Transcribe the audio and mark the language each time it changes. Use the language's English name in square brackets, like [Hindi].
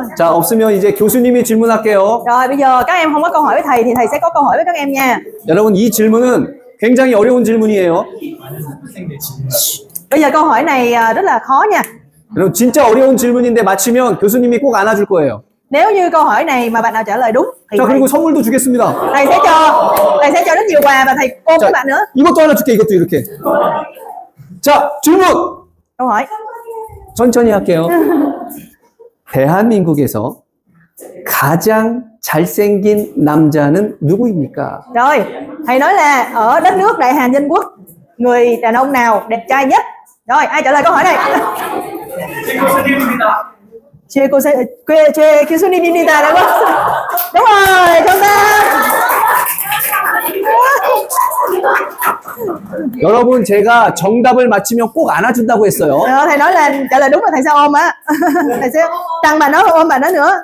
[Korean] 자, 없으면 이제 교수님이 질문할게요. [Vietnamese] Rồi bây giờ các em không có câu hỏi với thầy thì thầy sẽ có câu hỏi với các em nha. [Korean] 여러분, 이 질문은 굉장히 어려운 질문이에요. [Vietnamese] Bây giờ câu hỏi này rất là khó nha. [Korean] 여러분, 진짜 어려운 질문인데 맞히면 교수님이 꼭 안아줄 거예요. [Vietnamese] Nếu như câu hỏi này mà bạn nào trả lời đúng thì [Korean] 자, 그리고 선물도 주겠습니다. [Vietnamese] thầy sẽ cho rất nhiều quà và thầy ôm các bạn nữa. [Korean] 이것도 하나 줄게, 이것도 이렇게. 자, 질문! [Vietnamese] Câu hỏi. [Korean] 천천히 할게요. 대한민국에서 가장 잘생긴 남자는 누구입니까? [Vietnamese] Rồi, thầy nói là ở đất nước Đại Hàn Dân Quốc, người đàn ông nào đẹp trai nhất? Rồi, ai trả lời câu hỏi này? Chê [Korean] 교수님입니다. [Vietnamese] đúng không? Đúng rồi, chúng ta. [Korean] 여러분, 제가 정답을 맞히면 꼭 안아준다고 했어요. [Vietnamese] Thầy nói là trả lời đúng là thầy sẽ ôm á. Thầy sẽ tặng bạn đó, ôm bạn đó nữa.